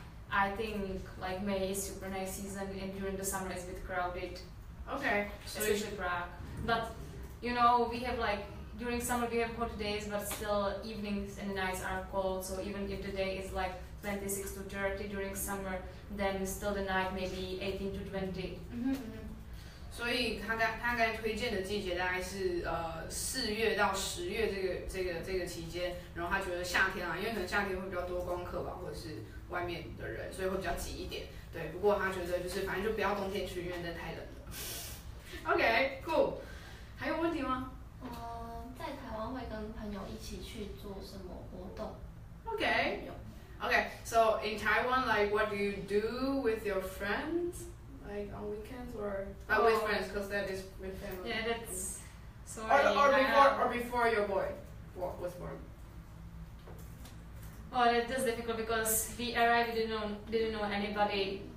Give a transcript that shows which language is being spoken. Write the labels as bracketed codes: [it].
[en] I think like May is super nice season, and during the summer it's a bit crowded. Okay, so especially Prague. But you know, we have like during summer we have hot days, but still evenings and nights are cold. So even if the day is like 26 to 30 during summer, then still the night maybe 18 to 20. [zh] 所以他刚才推荐的季节大概是4月到10月这个期间，然后他觉得夏天因为可能夏天会比较多观光客吧，或者是外面的人，所以会比较挤一点。对，不过他觉得就是反正就不要冬天去，因为真的太冷了。 [en] Okay, cool. [zh] 还有问题吗？在台湾会跟朋友一起去做什么活动？ [en] Okay, so in Taiwan, like what do you do with your friends? Like on weekends or with friends, because that is with family. Yeah, that's sorry. Or before your boy was born. Oh, that's difficult because we arrived, didn't know anybody.